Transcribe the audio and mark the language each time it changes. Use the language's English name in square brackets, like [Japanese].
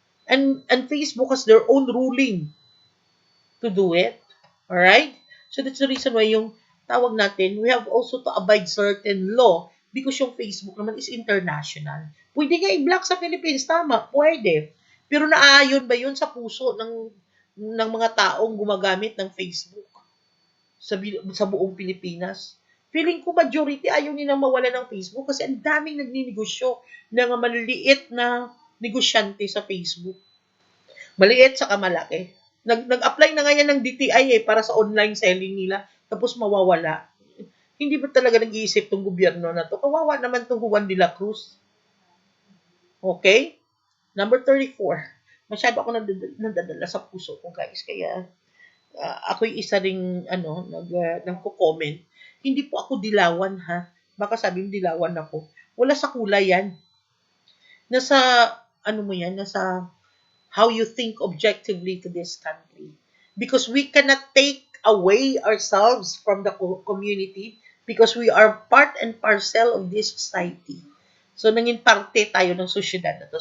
[English] And Facebook has their own ruling to do it. Alright? So that's the reason why [Filipino] yung tawag natin, [English] we have also to abide certain law because yung Facebook naman is international. [Filipino] Pwede nga i-block sa Philippines, tama, pwede. Pero naaayon ba yun sa puso ng mga taong gumagamit ng Facebook sa buong Pilipinas? Feeling ko majority ayaw nilang mawala ng Facebook kasi ang daming nagninegosyo ng maliliit na negosyante sa Facebook. Maliit saka malaki. Nag-apply na nga yan ng DTI para sa online selling nila tapos mawawala. Hindi ba talaga nag-iisip tong gobyerno na to? Kawawa naman tong Juan de la Cruz. [English] Okay? Number 34. [Filipino] Masyado ako nadadala sa puso ko, guys. Kaya ako'y isa ring nagko-comment. Hindi po ako dilawan, ha? Baka sabihin dilawan ako. Wala sa kulay yan. Nasa nasa [English] how you think objectively to this country. Because we cannot take away ourselves from the community because we are part and parcel of this society. [Filipino] So, nanging parte tayo ng sosyedad na to.